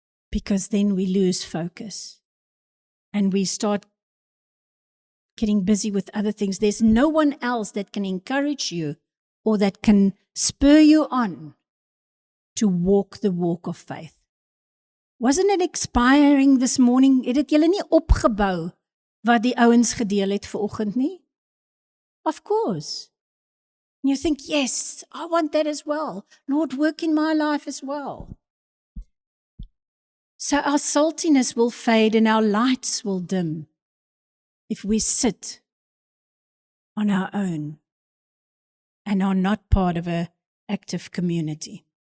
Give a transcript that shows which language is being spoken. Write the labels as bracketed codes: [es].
[en] Because then we lose focus. And we start getting busy with other things. There's no one else that can encourage you or that can spur you on to walk the walk of faith. Wasn't it inspiring this morning? [af] Het julle nie opgebou wat die ouens gedeel het vanoggend nie? [en] Of course. And you think, yes, I want that as well. Lord, work in my life as well. So our saltiness will fade and our lights will dim if we sit on our own and are not part of an active community.